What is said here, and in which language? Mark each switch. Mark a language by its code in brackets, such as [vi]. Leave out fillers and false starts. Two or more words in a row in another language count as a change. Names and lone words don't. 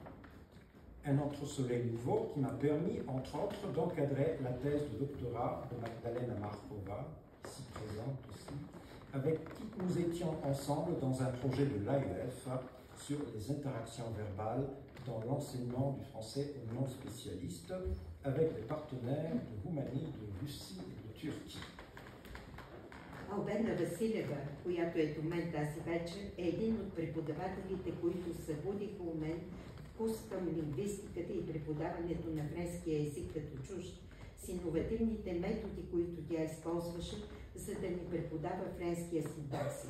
[fr] Un autre soleil nouveau qui m'a permis, entre autres, d'encadrer la thèse de doctorat de Magdalena Markova, ici présente aussi, avec qui nous étions ensemble dans un projet de l'AEF sur les interactions verbales dans l'enseignement du français aux non-spécialistes avec des partenaires de Roumanie, de Russie et de Turquie. [bg] Албена Василева, която е до мен тази вечер, е един от преподавателите, които събудиха у мен вкус към лингвистиката и преподаването на френския език като чужд, с иновативните методи, които тя използваше, за да ни преподава френския синтаксис.